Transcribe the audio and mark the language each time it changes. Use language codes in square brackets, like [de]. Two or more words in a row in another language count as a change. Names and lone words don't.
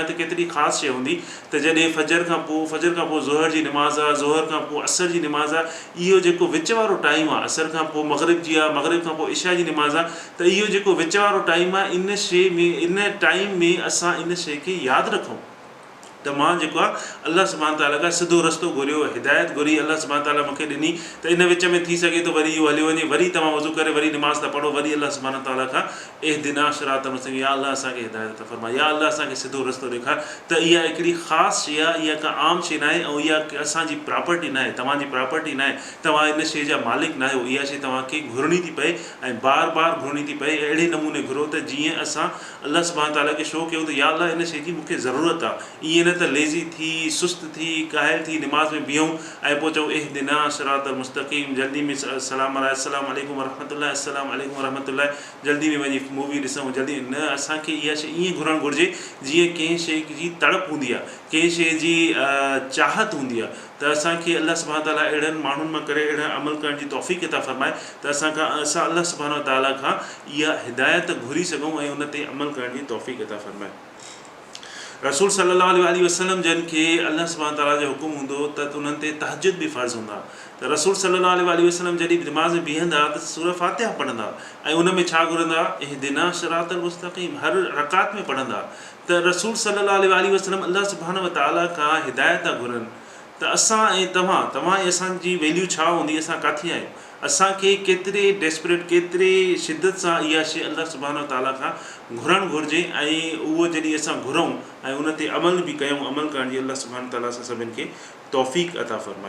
[sd] त केतिरी ख़ासि शइ हूंदी त जॾहिं फजर खां पोइ ज़ोहर जी निमाज़ आहे, ज़ोहर खां पोइ असर जी निमाज़ आहे, इहो जेको विच वारो टाइम आहे, असर खां पोइ मग़रिब जी आहे, मग़रिब खां पोइ इशा जी निमाज़ आहे, त इहो जेको विच वारो टाइम आहे, इन शइ में इन टाइम में असां इन शइ खे यादि रखूं त मां जेको आहे [ar] الله سبحانه تعالى [sd] खां सिधो रस्तो घुरियो, हिदायत घुरी, [ar] الله سبحانه تعالى [sd] मूंखे ॾिनी। त इन विच में थी सघे थो वरी इहो हलियो वञे, वरी तव्हां वज़ू करे वरी निमाज़ था पढ़ो, वरी [ar] الله سبحانه تعالى [sd] खां [ar] اهدنا الصراط المستقيم, يا الله [sd] असांखे हिदायत था फरमा, [ar] يا الله [sd] असांखे सिधो रस्तो ॾेखार। त इहा हिकिड़ी ख़ासि शइ आहे, इहा का आम शइ न आहे ऐं इहा असांजी प्रॉपर्टी न आहे, तव्हांजी प्रॉपर्टी न आहे। तव्हां इन शइ जा मालिक न आहियो। इहा शइ तव्हांखे घुरणी थी पए ऐं बार बार घुरणी थी पए। अहिड़े नमूने घुरो त जीअं असां [ar] الله سبحانه تعالى [sd] खे शो कयूं त [ar] يا الله [sd] इन शइ जी मूंखे ज़रूरत आहे। ईअं न त लेज़ी थी, सुस्त थी, काहिल थी निमाज़ में बीहूं ऐं पोइ चऊं [ar] اهدنا الصراط المستقيم, [sd] जल्दी में सलाम [ar] السلام عليكم ورحمة الله، السلام عليكم ورحمة الله, [sd] जल्दी में वञी मूवी ॾिसूं, जल्दी न। असांखे इहा शइ ईअं घुरणु घुरिजे जीअं कंहिं शइ जी तड़प हूंदी आहे, कंहिं शइ जी चाहत हूंदी आहे। त असांखे [ar] الله سبحانه تعالى [sd] अहिड़नि माण्हुनि मां करे अहिड़ा अमल करण जी तौफ़ीक़ अता फ़रमाए त असां [ar] الله سبحانه تعالى [sd] खां इहा हिदायत घुरी सघूं ऐं उन ते अमल करण जी तौफ़ीक़ अता फ़रमाए। रसूल [ar] صلى الله عليه وسلم [sd] जन खे [ar] الله سبحانه تعالى [sd] जो हुकुम हूंदो त उन्हनि ते तहजुद बि फ़र्ज़ु हूंदा। त रसूल [ar] صلى الله عليه وسلم [sd] जॾहिं निमाज़ में बीहंदा त सूरह फातिहा पढ़ंदा ऐं उन में छा घुरंदा? [ar] اهدنا الصراط المستقيم, [sd] हर रकात में पढ़ंदा। त रसूल [ar] صلى الله عليه وسلم الله سبحانه تعالى [sd] खां हिदायत था घुरनि। त असां ऐं तव्हां ऐं असांजी वैल्यू छा हूंदी? असां किथे आहियूं? असांखे केतिरे डेस्परेट, केतिरे शिदत सां इहा शइ [ar] الله سبحانه تعالى [sd] खां घुरणु घुरिजे ऐं उहो जॾहिं असां घुरूं ऐं उन ते अमल बि कयूं, अमल करण जी [ar] الله سبحانه تعالى [sd] सां सभिनि खे तौफ़ीक़ अता फ़रमाए।